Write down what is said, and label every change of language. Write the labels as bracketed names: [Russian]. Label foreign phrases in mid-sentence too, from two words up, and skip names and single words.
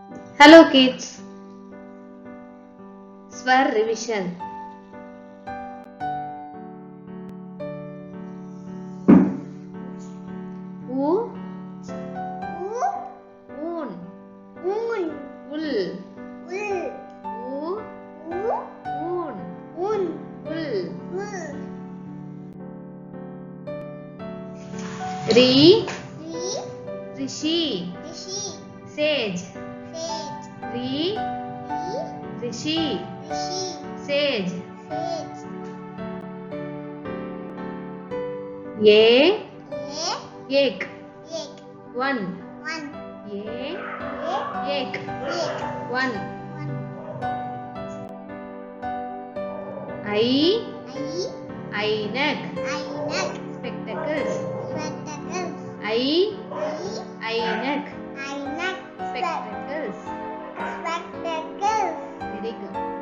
[English] Hello kids. Swar revision. [Hindi] U, un, ul, u, un, ul, ri, rishi, sage, ri, rishi, sage, ye, ek, [English] one, [Hindi] ye, ek, [English] one, I, ainak, spectacles, I, ainak, spectacles, very good.